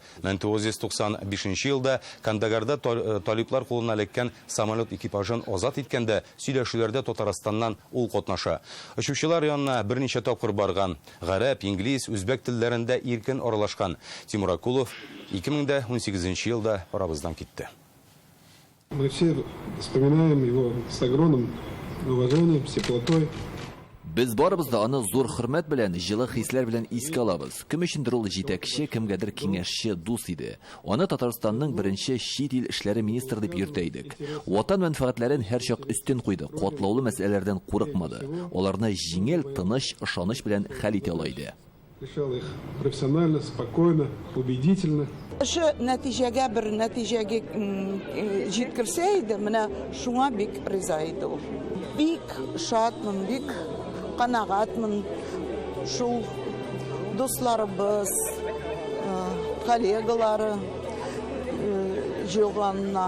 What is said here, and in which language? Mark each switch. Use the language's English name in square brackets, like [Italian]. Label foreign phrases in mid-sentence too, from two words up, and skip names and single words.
[Tatar] 1995 елда Кандагарда талиблар кулына эләккән самолет экипажын азат иткәндә сөйләшүләрдә Татарстаннан ул катнаша. Очучылар янына берничә тапкыр барган. Гарәп, инглиз, үзбәк телләрендә иркен аралашкан. Тимур Акулов 2018 елда арабыздан китте. [Russian] Мы все вспоминаем его с огромным уважением, с теплотой. [Tatar] Без барыбыз да аны зур хөрмәт белән, җылы хисләр белән искә алабыз. Кем өчендер ул җитәкче, кемгәдер киңәшче, дус иде. Аны Татарстанның беренче чит ил эшләре министры дип йөртә идек. Ватан мәнфәгатьләрен һәрчак өстен куйды, катлаулы мәсьәләләрдән курыкмады. Аларны җиңел, тыныч, ышаныч белән хәл итә ала иде. [Russian] Решал их профессионально, спокойно, убедительно. [Tatar] Ошо нәтиҗәгә бер нәтиҗәгә җиткерсә иде, менә шуңа бик риза иде ул. Бик шатмын, бик канагатмын. Шул дусларыбыз, коллегалары җыелганына.